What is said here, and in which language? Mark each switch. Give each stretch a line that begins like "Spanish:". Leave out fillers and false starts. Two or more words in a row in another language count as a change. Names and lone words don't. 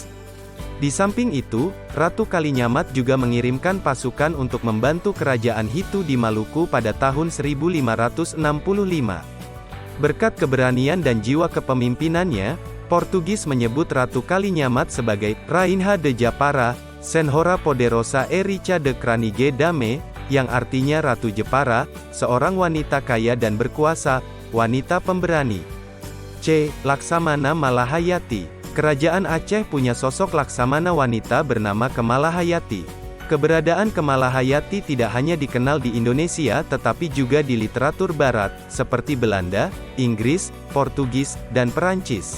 Indonesian: Di samping itu, Ratu Kalinyamat juga mengirimkan pasukan untuk membantu kerajaan Hitu di Maluku pada tahun 1565. Berkat keberanian dan jiwa kepemimpinannya, Portugis menyebut Ratu Kalinyamat sebagai
Portuguese: Rainha de Japara, Senhora Poderosa e Rica
Dutch: de Kranige Dame,
Indonesian: yang artinya Ratu Jepara, seorang wanita kaya dan berkuasa, wanita pemberani. C. Laksamana Malahayati. Kerajaan Aceh punya sosok laksamana wanita bernama Kemalahayati. Keberadaan Kemala Hayati tidak hanya dikenal di Indonesia tetapi juga di literatur barat, seperti Belanda, Inggris, Portugis, dan Perancis.